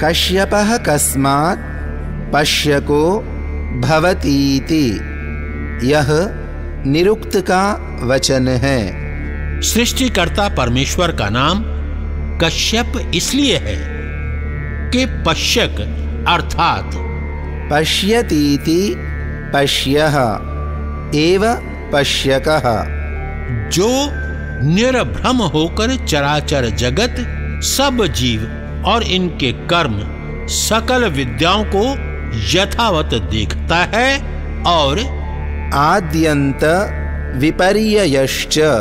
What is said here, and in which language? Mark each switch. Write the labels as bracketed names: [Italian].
[Sanskrit] कश्यपः कस्मात् पश्यको भवतीति, [Hindi] यह निरुक्त का वचन है। सृष्टिकर्ता परमेश्वर का नाम कश्यप इसलिए है कि पश्यक अर्थात [Sanskrit] पश्यतीति पश्यः एव पश्यकः, [Hindi] जो निर्भ्रम होकर चराचर जगत सब जीव और इनके कर्म सकल विद्याओं को यथावत देखता है, और [Sanskrit] आद्यंत विपर्ययश्च।